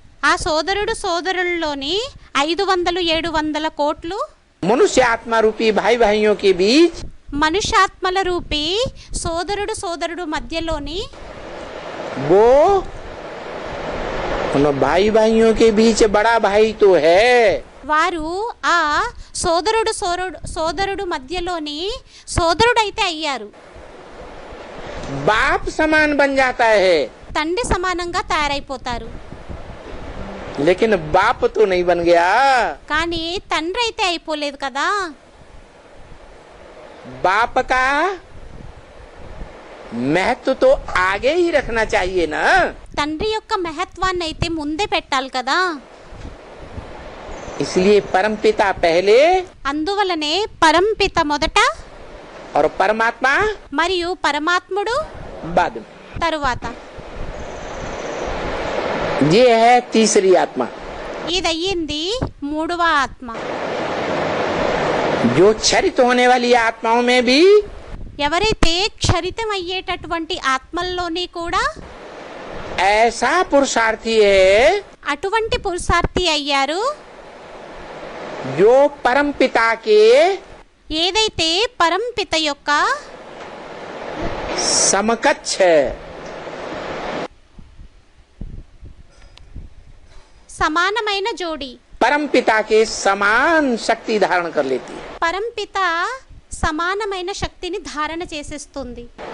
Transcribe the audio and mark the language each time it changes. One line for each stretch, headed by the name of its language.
Telugu: ఆ సోదరుల్లోని 500-700 కోట్లు
Hindi: मनुष्य आत्मा रूपी भाई भाइयों के बीच
Telugu: మనుష్యాత్మల రూపీ సోదరుడు మధ్యలోని
Hindi: वो उन भाई भाइयों के बीच बड़ा भाई तो है,
Telugu: వారు ఆ సోదరుడు మధ్యలోని సోదరుడైతే అయ్యారు.
Hindi: बाप समान बन जाता है,
Telugu: తండ్రి సమానంగా తయారైపోతారు.
Hindi: लेकिन बाप तो नहीं बन गया।
Telugu: కానీ తండ్రి అయితే అయిపోలేదు కదా.
Hindi: बाप का महत्व तो आगे ही रखना चाहिए ना।
Telugu: తండ్రి యొక్క మహత్వాన్ని అయితే ముందే పెట్టాలి కదా.
Hindi: इसलिए परमपिता पहले
Telugu: అందువలనే పరంపిత మొదట
Hindi: और परमात्मा
Telugu: మరియు పరమాత్ముడు
Hindi: बाद में।
Telugu: తరువాత.
Hindi: ये है तीसरी आत्मा,
Telugu: ఇదయ్యింది మూడవ ఆత్మ.
Hindi: जो क्षरित होने वाली आत्माओं में भी
Telugu: ఎవరైతే క్షరితం అయ్యేటటువంటి ఆత్మల్లోని కూడా
Hindi: ऐसा पुरुषार्थी है
Telugu: అటువంటి పురుషార్థి అయ్యారు
Hindi: जो परमपिता के
Telugu: ఏదైతే పరంపిత యొక్క
Hindi: समकक्ष है,
Telugu: సమానమైన జోడి.
Hindi: परमपिता के समान शक्ति धारण कर लेती है।
Telugu: పరంపిత సమానమైన శక్తిని ధారణ చేసేస్తుంది.